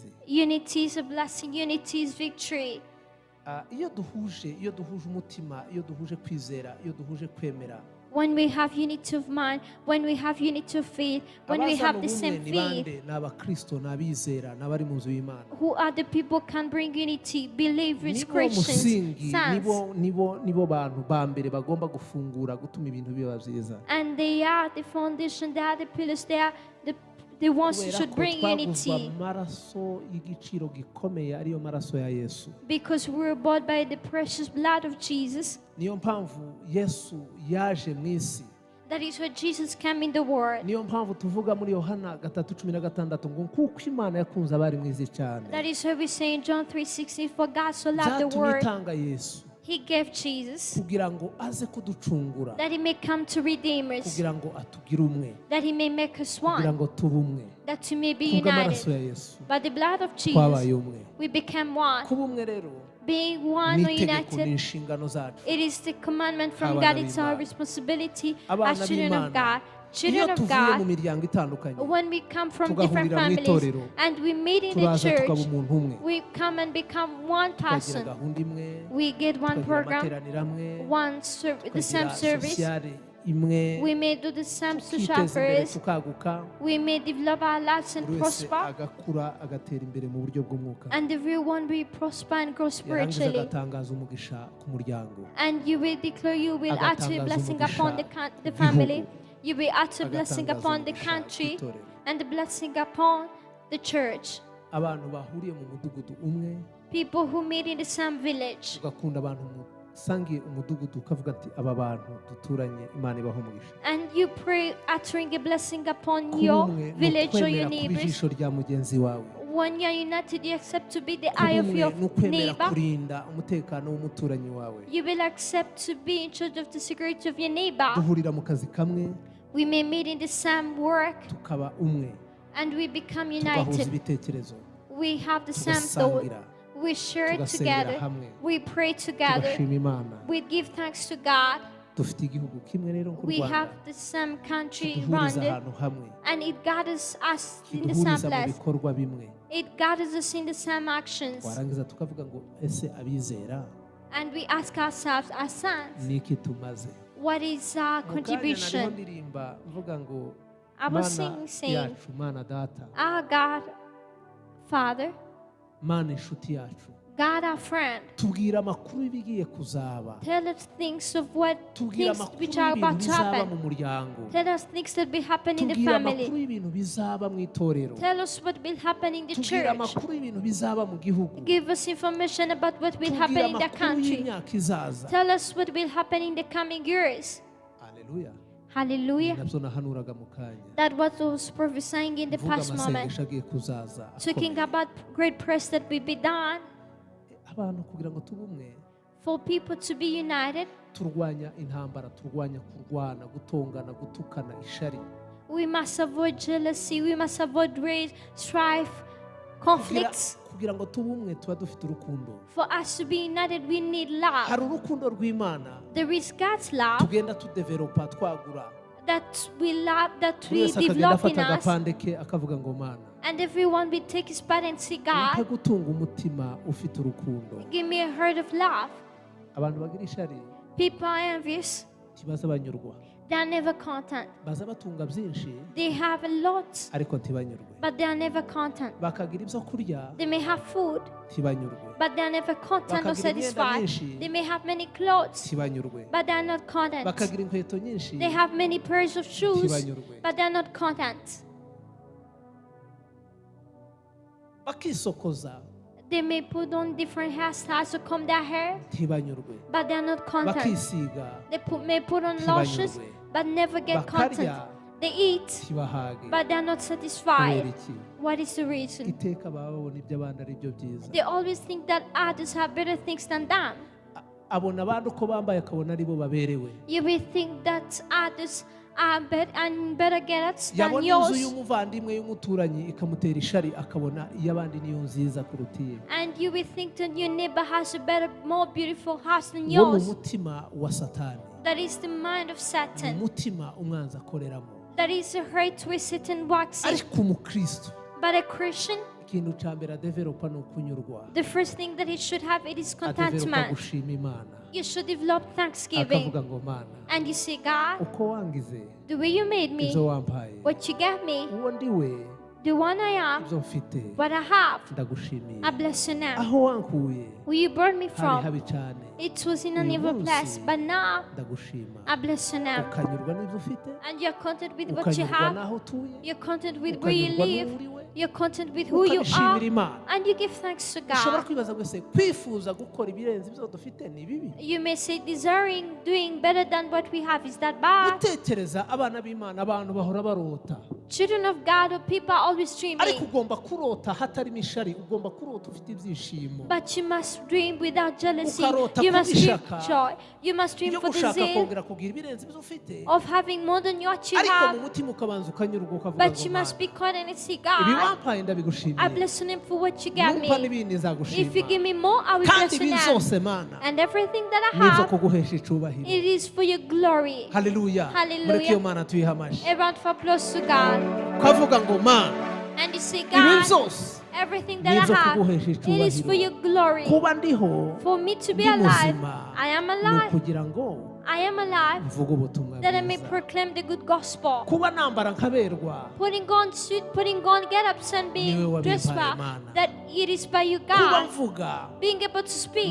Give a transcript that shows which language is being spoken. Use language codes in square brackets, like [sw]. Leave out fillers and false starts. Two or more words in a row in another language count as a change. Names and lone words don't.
[en] Unity is a blessing. Unity is victory. [rw] iyo duhuje umutima, iyo duhuje kwizera, iyo duhuje kwemera, [en] when we have unity of mind, when we have unity of faith, when we have the same faith, [rw] ni abakristo, ni abizera, ni abari mu nzu y'Imana. [en] who are the people can bring unity? Believers, [rw] Nibo [en] Christians, [rw] musingi, [en] saints. [rw] nibo bantu ba mbere bagomba gufungura gutuma ibintu biba byiza. [en] And they are the foundation, they are the pillars, they are the ones who should bring unity. [rw] Amaraso y'igiciro gikomeye ariyo maraso ya Yesu. [en] Because we were bought by the precious blood of Jesus. [rw] Niyo mpamvu Yesu yaje mu isi. [en] That is why Jesus came in the world. [rw] Niyo mpamvu tuvuga muri Yohana 3:16 ngo kuko Imana yakunze abari mu isi cyane. [en] That is why we say in John 3:16, for God so loved the world, [rw] Zatuma Yesu [en] He gave Jesus, [rw] kugira ngo aze kuducungura, [en] that He may come to redeem us, [rw] kugira ngo atugire umwe, [en] that He may make us [rw] kugira [en] one, [rw] ngo tube umwe. [en] that we may be [rw] Kubw'amaraso ya [en] united. [rw] Yesu [en] By the blood of [rw] twabaye [en] Jesus, [rw] umwe. [en] we became one. [rw] Kuba umwe rero [en] Being one or [rw] ni itegeko, ni [en] united, [rw] inshingano zacu. [en] it is the commandment from [rw] Abana [en] God. It's our [rw] b'Imana. [en] responsibility [rw] Abana [en] as children of [rw] b'Imana. [en] God. [rw] Iyo [en] Children of [rw] tuvuye mu [en] God, [rw] miryango itandukanye, [en] when we come from different [rw] tugahurira mu [en] families [rw] itorero, [en] and we meet in the [rw] turaza tukaba [en] church, [rw] umuntu umwe, [en] we come and become one [rw] tukagira [en] person. [rw] gahunda imwe, [en] We get one [rw] tukagira [en] program, [rw] amateraniro amwe, [en] the same [rw] tukagira [en] service. [rw] sosiyale imwe, [en] We may do the same social [rw] tukiteza imbere [en] affairs. [rw] tukaguka, [en] We may develop our lives and [rw] buri wese [en] prosper. [rw] agakura agatera imbere mu buryo bw'umwuka, [en] And everyone will prosper and grow [rw] yarangiza [en] spiritually. [rw] agatangaza umugisha ku muryango, [en] And you will declare you will add to a [rw] agatangaza [en] blessing [rw] umugisha [en] upon the [rw] ku [en] family. [rw] gihugu, [en] You will add to a blessing [rw] agatangaza [en] upon the [rw] umugisha [en] country [rw] ku itorero. [en] and the blessing upon the church. [rw] Abantu bahuriye mu mudugudu umwe, [en] People who meet in the same village. [rw] ugakunda abantu musangiye umudugudu, ukavuga ati aba bantu duturanye Imana ibaho umugisha. [en] And you pray uttering a blessing upon [rw] Kuba [en] your [rw] umwe ni [en] village or [rw] ukwemera [en] your [rw] kuba [en] neighbors. [rw] ijisho rya mugenzi wawe. [en] When you are united, you accept to be the [rw] Kuba [en] eye of [rw] umwe [en] your [rw] ni ukwemera [en] neighbor. [rw] kurinda umutekano w'umuturanyi wawe. [en] You will accept to be in charge of the security of your neighbor. [rw] Duhurira mu kazi kamwe, [en] We may meet in the same work [rw] tukaba umwe, [en] and we become [rw] tugahuza [en] united. [rw] ibitekerezo, [en] We have the same thought. [rw] tugasangira, [en] We share it [rw] tugasengera [en] together. [rw] hamwe, [en] We pray together. [rw] tugashima Imana. [en] We give thanks to God. [rw] Dufite igihugu kimwe rero nk'u [en] We [rw] Rwanda, [en] have the same country, [rw] kiduhuriza [en] Rwanda, [rw] ahantu hamwe, [en] and it gathers us in the same [rw] kiduhuriza mu [en] place. [rw] bikorwa bimwe. [en] It gathers us in the same actions. [rw] Warangiza tukavuga ngo ese abizera [en] And we ask ourselves, our sons, [rw] ni iki tumaze? [en] what is our [rw] Mu kanya nariho [en] contribution? [rw] ndirimba mvuga ngo [en] I was [rw] Mana [en] saying, [rw] yacu, Mana data, [en] our God, Father, [rw] Mana inshuti yacu, [en] God, our friend, [rw] tubwira amakuru y'ibigiye kuzaba, [en] tell us things of what [rw] tubwira [en] things [rw] amakuru [en] which are [rw] y'ibintu [en] about to [rw] bizaba mu [en] happen. [rw] muryango, [en] Tell us things that will happen in the [rw] tubwira amakuru [en] family. [rw] y'ibintu bizaba mu itorero, [en] Tell us what will happen in the [rw] tubwira [en] church. [rw] amakuru y'ibintu bizaba mu gihugu, [en] Give us information about what will happen [rw] tubwira [en] in the [rw] amakuru [en] country. [rw] y'imyaka izaza. [en] Tell us what will happen in the coming years. [rw] Haleluya. [en] Hallelujah. [rw] Nabyo nahanuraga mu kanya, [en] That what I was prophesying in the [rw] mvuga [en] past moment. [rw] amasengesho agiye kuzaza [en] Talking [rw] akomeye. [en] about great prayers that will be done [rw] Abantu kugira ngo tube umwe, [en] for people to be united. [rw] turwanya intambara, turwanya kurwana, gutongana, gutukana, ishari. [en] We must avoid jealousy. We must avoid rage, strife, conflicts. [rw] Kugira ngo tube umwe tuba dufite urukundo. [en] For us to be united, we need [rw] Hari [en] love. [rw] urukundo rw'Imana [en] There is God's love [rw] tugenda tudevelopa, twagura. [en] that we love, that [rw] Buri [en] we [rw] wese akagenda [en] develop in [rw] afata [en] us, [rw] agapande ke akavuga ngo Mana, [en] and everyone will take his part and say, [rw] umpe [en] God, [rw] gutunga umutima ufite urukundo. [en] give me a heart of love. [rw] Abantu bagira ishari [en] People are envious. [rw] ntibaza banyurwa, [en] They are never content. [rw] baza batunga byinshi [en] They have a lot, [rw] ariko ntibanyurwe. [en] but they are never content. [rw] Bakagira ibyo kurya [en] They may have food, [rw] ntibanyurwe, [en] but they are never content or [rw] Bakagira imyenda [en] satisfied. [rw] myinshi. [en] They may have many clothes, [rw] ntibanyurwe. [en] but they are not content. [rw] Bakagira inkweto nyinshi [en] They have many pairs of shoes, [rw] ntibanyurwe. [en] but they are not content. [rw] Bakisokoza [en] They may put on different hairstyles to comb their hair, [rw] ntibanyurwe. [en] but they are not content. [rw] Bakisiga [en] They may put on lashes, [rw] ntibanyurwe. [en] but never get content. [rw] Bakarya [en] They eat, [rw] ntibahage. [en] but they are not [rw] Kubera [en] satisfied. [rw] iki? [en] What is the reason? [rw] Iteka baba babona iby'abandi ari byo byiza. [en] They always think that others have better things than them. [rw] Abona abandi uko bambaye akabona ari bo baberewe. [en] You will think that others are better and better get than [rw] Yabona inzu [en] yours. [rw] y'umuvandimwe y'umuturanyi ikamutera ishari akabona iy'abandi niyo nziza kuruta iye. [en] And you will think that your neighbor has a better, more beautiful house than [rw] Wo ni [en] yours. [rw] umutima wa Satani. [en] That is the mind of [rw] Ni [en] Satan. [rw] umutima umwanzi akoreramo. [en] That is the hurt where Satan walks in. [rw] Ariko umukristo [en] But a Christian, [rw] ikintu cya mbere adevelopa ni ukunyurwa, [en] The first thing that he should have, it is [rw] adevelopa [en] contentment. [rw] gushima Imana, [en] You should develop thanksgiving. [rw] akavuga ngo Mana [en] And you say, God, [rw] uko wangize [en] the way you made me, [rw] ibyo wampaye, [en] what you gave me, [rw] uwo ndiwe, [en] the one I am, [rw] ibyo mfite [en] what I have, [rw] ndagushimiye. [en] I bless your name. [rw] Aho wankuye [en] Where you brought me [rw] hari [en] from, [rw] habi cyane, [en] it was in an [rw] uyu [en] evil [rw] munsi [en] place, but now [rw] ndagushima. [en] I bless your name. [rw] Ukanyurwa n'ibyo ufite, [en] And you're content with what you [rw] ukanyurwa [en] have, [rw] n'aho utuye, [en] you're content with where you [rw] ukanyurwa [en] live, [rw] n'uwo uriwe, [en] you're content with who you [rw] ukabishimira [en] are, [rw] Imana. [en] and you give thanks to [rw] ushobora [en] God. [rw] kwibaza gwese kwifuza gukora ibirenze ibyo dufite ni bibi, [en] You may say desiring doing better than what we have, is that bad? [rw] gutekereza abana b'Imana, abantu bahora barota, [en] Children of God or people are always [rw] ariko [en] dreaming, [rw] ugomba kurota hatarimo ishari, ugomba kurota ufite ibyishimo. [en] but you must dream without jealousy. [rw] Ukarota [en] You must dream [rw] kubishaka. [en] joy. You must dream [rw] Iyo [en] for the [rw] gushaka [en] zeal [rw] kongera kugira ibirenze ibyo ufite, [en] of having more than what you [rw] ariko mu [en] have, [rw] mutima ukabanza ukanyurwa ukavuga [en] but [rw] ngo [en] you must [rw] Mana, [en] be content and say, [rw] ibi [en] God, [rw] wampaye [en] I [rw] ndabigushimiye, [en] bless your name for what you gave [rw] numva [en] me. [rw] n'ibindi [en] If you [rw] nzagushima, [en] give me more, I will [rw] kandi [en] bless [rw] ibi [en] your name. [rw] byose Mana [en] And everything that I [rw] ni ibyo [en] have, [rw] kuguhesha icubahiro. [en] it is for your glory. [rw] Haleluya, [en] Hallelujah. [rw] mureke iyo Mana tuyihe amashyi, [en] A round of applause to God. [rw] ukavuga ngo Mana [en] And you say, [rw] ibi [en] God, [rw] byose [en] everything [rw] ni [en] that I [rw] ibyo [en] have, [rw] kuguhesha [en] it is for your [rw] icubahiro. [en] glory. [rw] Kuba ndiho [en] For me to be [rw] ndi [en] alive, [rw] muzima [en] I am [rw] ni [en] alive. [rw] ukugira ngo [en] I am alive [rw] mvuge ubutumwa [en] that I may [rw] bwiza. [en] proclaim the good gospel. [rw] Kuba nambara nkaberwa, [en] Putting on suit, putting on get-ups and [rw] Niwe [en] being [rw] wabimpaye, [en] dressed well, [rw] Mana. [en] that it is by you, [rw] kuba [en] God. [rw] mvuga [en] Being able to speak,